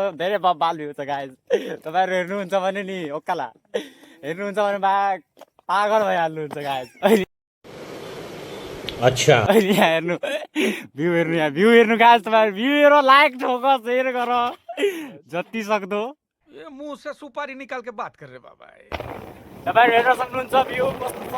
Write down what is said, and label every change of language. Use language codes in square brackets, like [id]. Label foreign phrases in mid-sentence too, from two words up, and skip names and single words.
[ne] धेरै बाल भ्यू छ गाइज। तपाईँहरू हेर्नुहुन्छ भने नि ओक्काला हेर्नुहुन्छ भने पागल भइहाल्नुहुन्छ गाइज। अहिले अच्छा अहिले यहाँ हेर्नु भ्यू हेर्नु यहाँ भ्यू हेर्नु गाइज। तपाईँहरू भ्यू हेर लाइक ठोक सेयर गर जति सक्दो। [hi] ये मुंह से सुपारी निकाल के बात कर रहे बाबा। [ne] तपाईँहरू हेर्न सक्नुहुन्छ भ्यू कस्तो छ।